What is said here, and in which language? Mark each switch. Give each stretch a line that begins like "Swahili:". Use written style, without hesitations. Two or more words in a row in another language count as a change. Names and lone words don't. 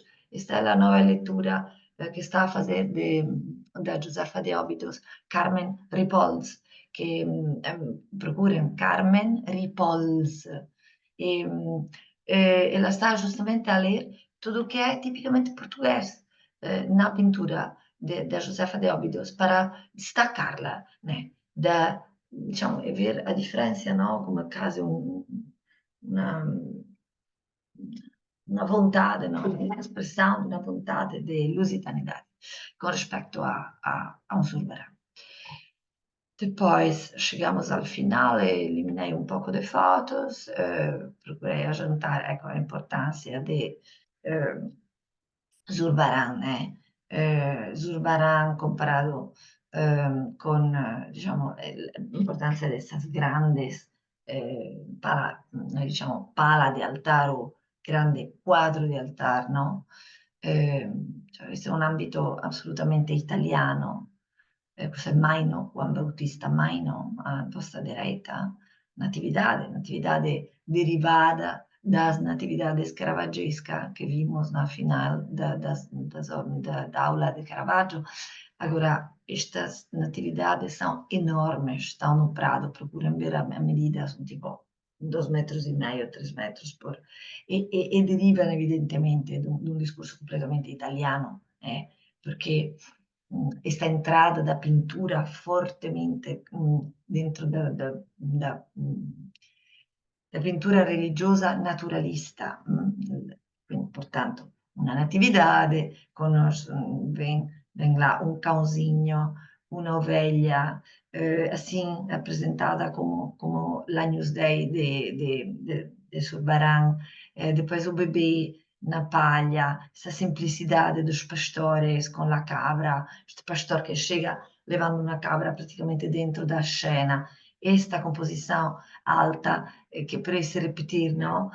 Portuguese: Esta é a nova leitura que está a fazer da Josefa de Óbidos, Carmen Ripols, que procurem Carmen Ripols. E, ela está justamente a ler tudo o que é tipicamente português na pintura da Josefa de Óbidos para destacá-la, né?
Italian: Diciamo,
Portuguese: e ver a
Italian: differenza, no? Come quasi una vontade, no?
Portuguese: Uma expressão, uma vontade de lusitaniedade com respeito a um Zurbarán. Depois chegamos ao final e eliminei um pouco de fotos, procurei ajuntar a importância de Zurbarán, né?
Italian: Zurbarán
Spanish: comparado con,
Italian: diciamo, l'importanza di queste grandes noi diciamo pala di altar o grande quadro di altar, no? Cioè, questo è un ambito assolutamente italiano. Questo è Maino, Juan Bautista Maino,
Portuguese: a vostra direita, natividade derivada das natividades caravaggescas que vimos na final da aula de Caravaggio. Agora, estas natividades são enormes, estão no Prado, procurem ver a medida, são tipo 2,5 metros, 3 metros e
Italian: derivano evidentemente de un discorso completamente italiano, perché questa
Portuguese: entrada da pintura fortemente dentro da pintura religiosa naturalista. Quindi, portanto, una natividade, vem lá um cãozinho, uma ovelha, assim apresentada como l'Agnus Dei de Zurbarán, depois o bebê na palha, essa simplicidade dos pastores com a cabra, este pastor que chega levando uma cabra praticamente dentro da cena, esta composição alta que parece repetir, não?